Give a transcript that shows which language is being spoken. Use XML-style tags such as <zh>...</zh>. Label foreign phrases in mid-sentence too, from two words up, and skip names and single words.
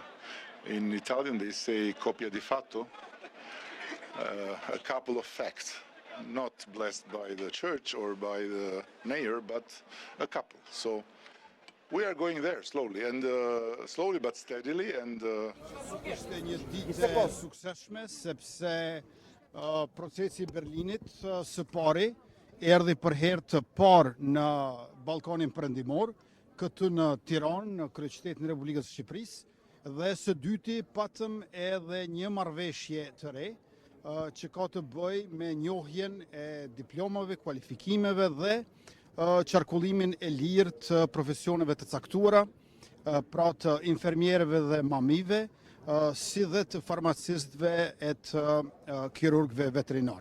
<en>In Italian they say</en> <it>copia di fatto,</it> <en>a couple of facts, not blessed by the church or by the mayor, but a couple. So we are going there slowly, and slowly but steadily. And</en> <sq>Ishte një ditë suksesshme sepse procesi I Berlinit së pari erdhi për herë të parë në Ballkanin Perëndimor, këtu në Tiranë, në kryeqytetin e Republikës së Shqipërisë, dhe së dyti patëm edhe një marrëveshje të re që ka të bëjë me njohjen e diplomave, kualifikimeve dhe qarkullimin e lirë të profesioneve të caktuara, pra të infermierëve dhe mamive, si dhe të farmacistëve e të kirurgëve veterinar.</sq>